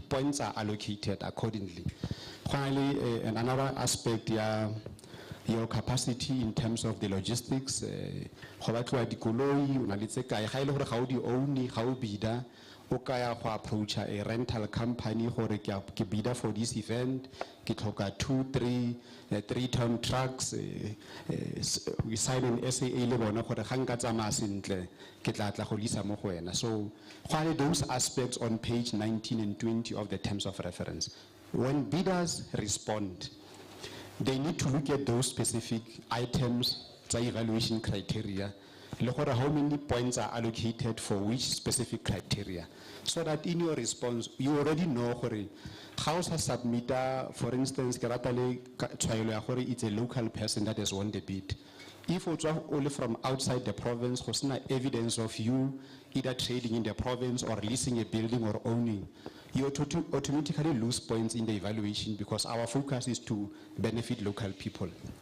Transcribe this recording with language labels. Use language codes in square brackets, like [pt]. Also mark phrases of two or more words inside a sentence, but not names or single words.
[en] Points are allocated accordingly. Finally, another aspect, your capacity in terms of the logistics. Approach a rental company [tn] ke [en] bidder for this event [tn] ke tlhoka [en] 3-ton trucks we sign an SAA [tn] le bona gore ga nka tsamaya sentle ke tla go lisa mo go wena [en] so those aspects on page 19 and 20 of the terms of reference when bidders respond they need to look at those specific items the evaluation criteria how many points are allocated for which specific criteria so that in your response you already know how to submit for instance it's a local person that has won the bid if it's only from outside the province there's no evidence of you either trading in the province or leasing a building or owning you automatically lose points in the evaluation because our focus is to benefit local people.